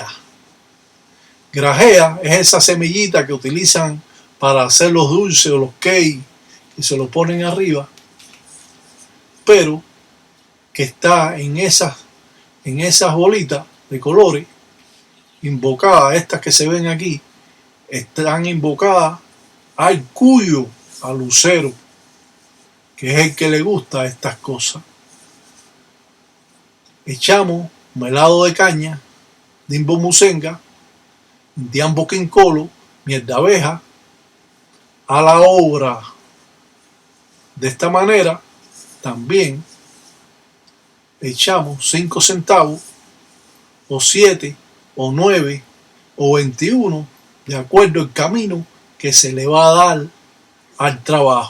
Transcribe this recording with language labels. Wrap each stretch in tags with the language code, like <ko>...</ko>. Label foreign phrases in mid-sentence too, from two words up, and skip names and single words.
<es>Grajea es esa semillita que utilizan para hacer los dulces o los cakes y se lo ponen arriba, pero que está en esas bolitas de colores invocadas. Estas que se ven aquí están invocadas al cuyo, al lucero, que es el que le gusta estas cosas. Echamos melado de caña,</es> <kg>dimbo musenga, indiambo quincolo,</kg> <es>miel de abeja a la obra. De esta manera también echamos 5 centavos o 7 o 9 o 21 de acuerdo al camino que se le va a dar al trabajo.</es>